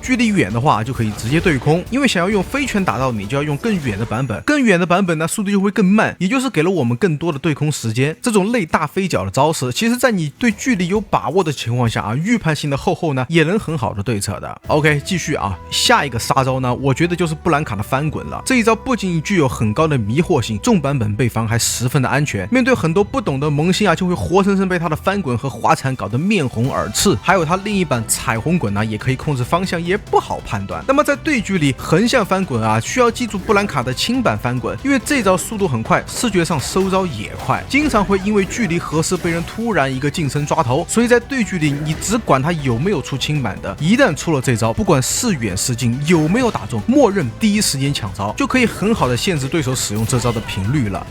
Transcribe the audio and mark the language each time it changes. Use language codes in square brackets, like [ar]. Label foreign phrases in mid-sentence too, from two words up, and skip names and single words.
[zh] 距離遠的話就可以直接對空，因為想要用飛拳打到你，就要用更遠的版本，更遠的版本呢速度就會更慢，也就是給了我們更多的對空時間。這種類大飛腳的招式，其實在你對距離有把握的情況下預判性的後呢也能很好的對策的。OK， 繼續下一個殺招呢，我覺得就是布蘭卡的翻滾了。這一招不僅具有很高的迷惑性，重版本被防還十分的安全。面對很多不懂的萌新就會活生生被他的翻滾和滑鏟搞得面紅耳赤。還有他另一版彩虹滾也可以控制方向，也不好判斷。那麼在對局裡橫向翻滾需要記住布蘭卡的輕版翻滾，因為這招速度很快，視覺上收招也快，經常會因為距離合適被人突然一個近身抓頭。所以在對局裡你只管他有沒有出輕版的，一旦出了這招，不管是遠是近，有沒有打中，默認第一時間搶招，就可以很好的限制對手使用這招的頻率了。